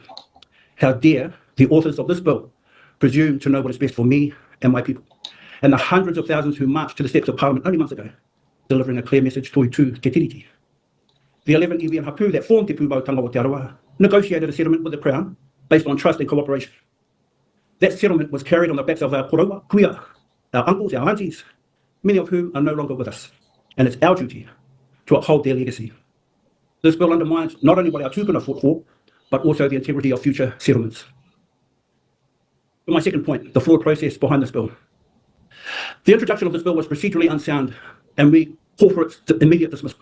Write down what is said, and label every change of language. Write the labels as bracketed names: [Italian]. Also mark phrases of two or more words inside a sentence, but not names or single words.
[English] How dare the authors of this bill presume to know what is best for me and my people, and the hundreds of thousands who marched to the steps of Parliament only months ago, delivering a clear message to Te Tiriti. The 11 iwi and hapu that formed Te Pumautanga o Te Arawa negotiated a settlement with the Crown based on trust and cooperation. That settlement was carried on the backs of our [Māori] koroua, kuia, [English] our uncles, our aunties, many of whom are no longer with us, and it's our duty to uphold their legacy. This bill undermines not only what our tūpuna fought for, but also the integrity of future settlements. For my second point, the flawed process behind this bill. The introduction of this bill was procedurally unsound, and we call for its immediate dismissal.